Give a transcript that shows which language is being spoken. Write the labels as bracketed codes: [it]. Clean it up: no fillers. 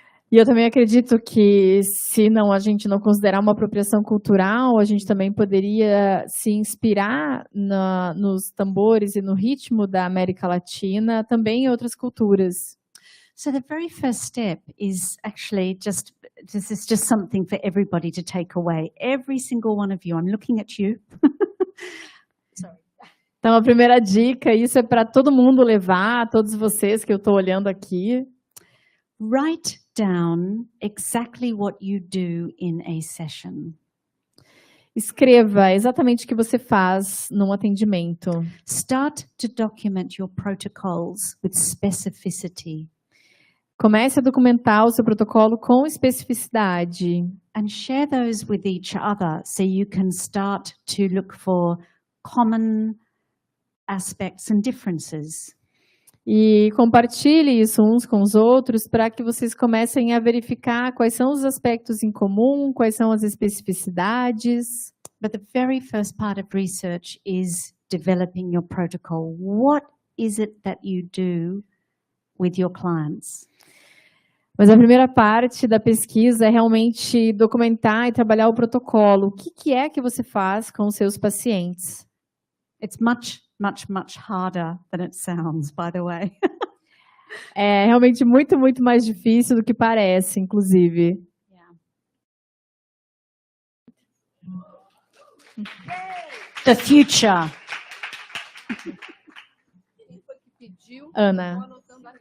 [pt] E eu também acredito que, se não, a gente não considerar uma apropriação cultural, a gente também poderia se inspirar nos tambores e no ritmo da América Latina, também em outras culturas. [en] So the very first step is actually this is just something for everybody to take away. Every single one of you, I'm looking at you. [pt] Então, a primeira dica, isso é para todo mundo levar, todos vocês que eu estou olhando aqui. [en] Write down exactly what you do in a session. [pt] Escreva exatamente o que você faz num atendimento. [en] Start to document your protocols with specificity. [pt] Comece a documentar o seu protocolo com especificidade. [en] And share those with each other so you can start to look for common aspects and differences. [pt] E compartilhe isso uns com os outros para que vocês comecem a verificar quais são os aspectos em comum, quais são as especificidades. [en] But the very first part of research is developing your protocol. What is it that you do with your clients? [pt] Mas a primeira parte da pesquisa é realmente documentar e trabalhar o protocolo. O que é que você faz com os seus pacientes? [en] It's much harder than it sounds, by the way. [pt] É realmente muito mais difícil do que parece, inclusive. [en] The future. [pt] pediu? Ana. Estou anotando aqui.